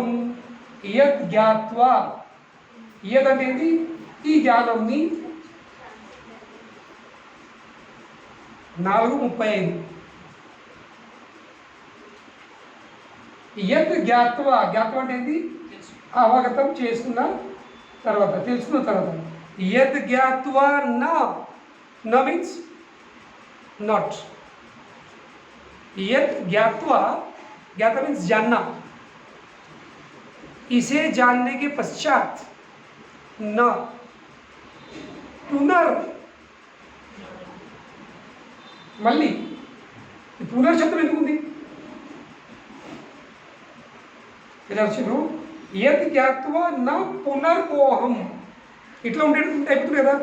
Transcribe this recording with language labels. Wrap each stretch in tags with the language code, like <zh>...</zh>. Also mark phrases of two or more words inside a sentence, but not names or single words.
<sa>यद् ज्ञात्वा,</sa> <te>యద్ అనేది ఈ జ్ఞానంని 4:35.</te> <sa>यद् ज्ञात्वा,</sa> <te>జ్ఞాత్వా అంటే అవగతం చేసుకున్న తర్వాత, తెలుసుకున్న తర్వాత.</te> <sa>यद् ज्ञात्वा</sa> <en>na means not.</en> <sa>यत ज्ञात्वा,</sa> <hi>ज्ञाता मीन्स जानना. इसे जानने के पश्चात</hi> <sa>न पुनर,</sa> <te>మళ్ళీ పునర్శబ్దం ఎందుకు ఉంది? ఇలా వచ్చిండ్రు.</te> <sa>यत् ज्ञात्वा न पुनर्मोहं.</sa> <te>ఇట్లా ఉండేటట్టు అయిపోతుంది కదా.</te>